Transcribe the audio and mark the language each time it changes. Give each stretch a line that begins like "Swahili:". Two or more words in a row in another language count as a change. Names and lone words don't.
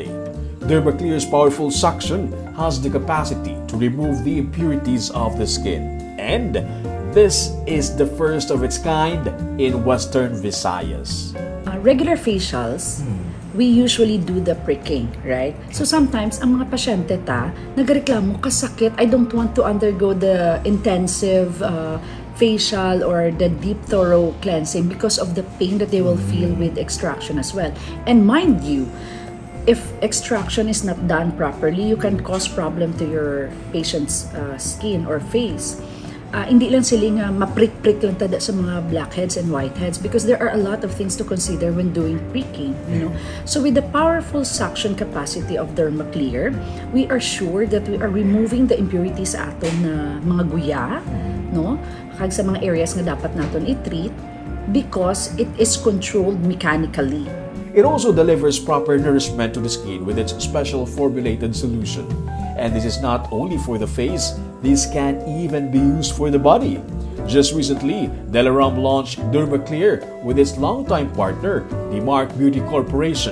English: Dermaclear's powerful suction has the capacity to remove the impurities of the skin. And this is the first of its kind in Western Visayas. Regular facials, we usually do the pricking, right? So sometimes,
Hiligaynon: ang mga pasyente nagreklamo, kasakit,
English: I don't want to undergo the intensive facial or the deep thorough cleansing because of the pain that they will feel with extraction as well. And mind you, if extraction is not done properly, you can cause problem to your patient's skin or face.
Hiligaynon: Hindi lang sila nga maprik-prik lang tada sa mga
English: blackheads and whiteheads, because there are a lot of things to consider when doing pricking, you know. So with the powerful suction capacity of Dermaclear, we are sure that we are removing the impurities
Hiligaynon: sa aton na mga guya,
English: no?
Hiligaynon: Kag sa mga areas nga dapat naton i-treat,
English: because it is controlled mechanically. It also delivers proper nourishment to the skin with its special formulated solution. And this is not only for the face, this can even be used for the body. Just recently, Delaram launched Dermaclear with its longtime partner, Demarc Beauty Corporation.